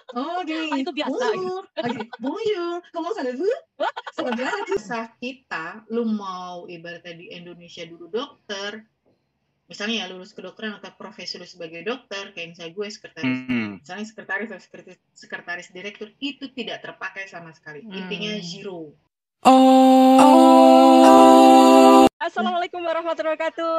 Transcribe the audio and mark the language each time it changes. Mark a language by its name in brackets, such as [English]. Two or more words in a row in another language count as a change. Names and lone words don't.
[Indonesian] Oh gini, itu biasa gitu. [French] bonjour, comment allez-vous? Ça va bien? [Indonesian] Kisah kita, lu mau ibaratnya di Indonesia dulu dokter, misalnya ya lulus kedokteran atau profesi lu sebagai dokter, kayak misalnya gue sekretaris, misalnya sekretaris atau sekretaris direktur, itu tidak terpakai sama sekali. Intinya zero. [Arabic] السلام عليكم ورحمة الله وبركاته.